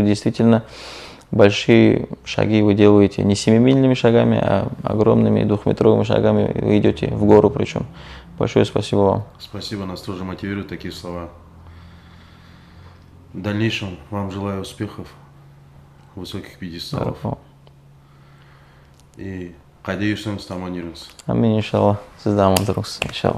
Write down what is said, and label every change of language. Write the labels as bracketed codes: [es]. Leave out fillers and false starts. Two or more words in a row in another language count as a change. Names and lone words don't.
[ru] Действительно, большие шаги вы делаете не 7-мильными шагами, а огромными 2-метровыми шагами вы идете в гору причем. Большое спасибо вам. Спасибо, нас тоже мотивируют такие слова. В дальнейшем вам желаю успехов, высоких пьедесталов. [kk] И қайда жүрсеңіз аман жүріңіз. [ar] آمين، إن شاء الله. [kk] Сізді аман тұрыңыз, иншалла.